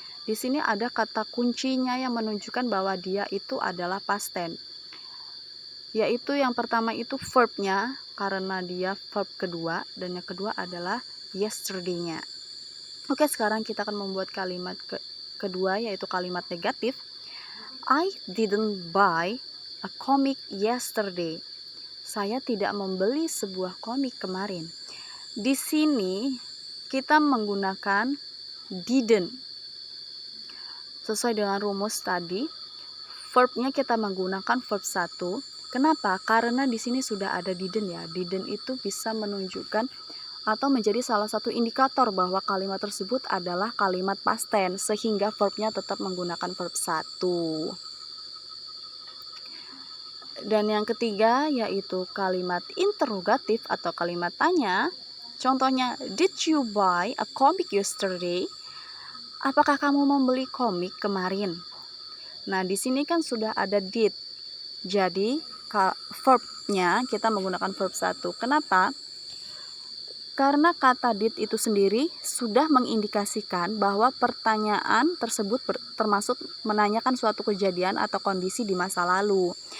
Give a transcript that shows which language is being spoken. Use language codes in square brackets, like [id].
[id] Di sini ada kata kuncinya yang menunjukkan bahwa dia itu adalah past tense. Yaitu yang pertama itu verb-nya karena dia verb kedua, dan yang kedua adalah yesterday-nya. Oke, sekarang kita akan membuat kalimat kedua yaitu kalimat negatif. [en] I didn't buy a comic yesterday. [id] Saya tidak membeli sebuah komik kemarin. Di sini kita menggunakan didn't. Sesuai dengan rumus tadi, verbnya kita menggunakan verb 1. Kenapa? Karena di sini sudah ada didn't ya. Didn't itu bisa menunjukkan atau menjadi salah satu indikator bahwa kalimat tersebut adalah kalimat past tense sehingga verbnya tetap menggunakan verb 1. Dan yang ketiga yaitu kalimat interrogatif atau kalimat tanya. [en] Contohnya, did you buy a comic yesterday? [id] Apakah kamu membeli komik kemarin? Nah, di sini kan sudah ada did. Jadi verbnya kita menggunakan verb 1. Kenapa? Karena kata did itu sendiri sudah mengindikasikan bahwa pertanyaan tersebut termasuk menanyakan suatu kejadian atau kondisi di masa lalu.